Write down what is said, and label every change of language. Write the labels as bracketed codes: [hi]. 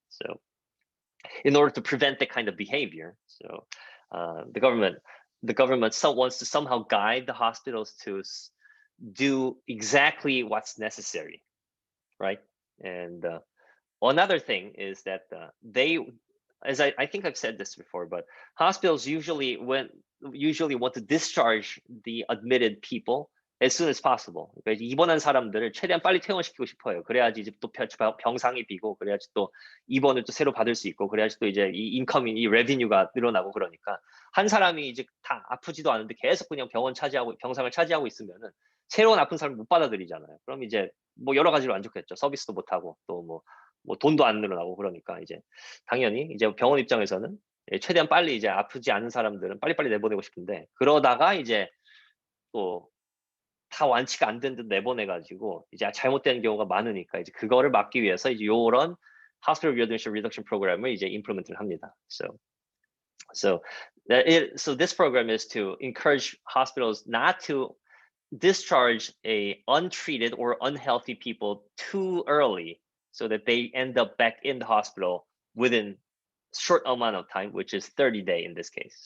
[en] So in order to prevent that kind of behavior, so the government wants to somehow guide the hospitals to do exactly what's necessary, right? And another thing is that they, as I think I've said this before, but hospitals usually want to discharge the admitted people as soon as possible. [ko] 그러니까 입원한 사람들을 최대한 빨리 퇴원시키고 싶어요. 그래야지 이제 또 병상이 비고, 그래야지 또 입원을 또 새로 받을 수 있고, 그래야지 또 이제 이 인컴이, 이 레비뉴가 늘어나고. 그러니까 한 사람이 이제 다 아프지도 않은데 계속 그냥 병상을 차지하고 있으면은 새로운 아픈 사람을 못 받아들이잖아요. 그럼 이제 뭐 여러 가지로 안 좋겠죠. 서비스도 못 하고, 또 뭐 돈도 안 늘어나고. 그러니까 이제 당연히 이제 병원 입장에서는 최대한 빨리 이제 아프지 않은 사람들은 빨리빨리 내보내고 싶은데, 그러다가 이제 또 다 완치가 안 된 듯 내보내가지고 이제 잘못되는 경우가 많으니까, 이제 그거를 막기 위해서 이제 요런 Hospital Readmission Reduction Program을 이제 implement를 합니다. [en] So this program is to encourage hospitals not to discharge untreated or unhealthy people too early, so that they end up back in the hospital within short amount of time, which is 30 days in this case.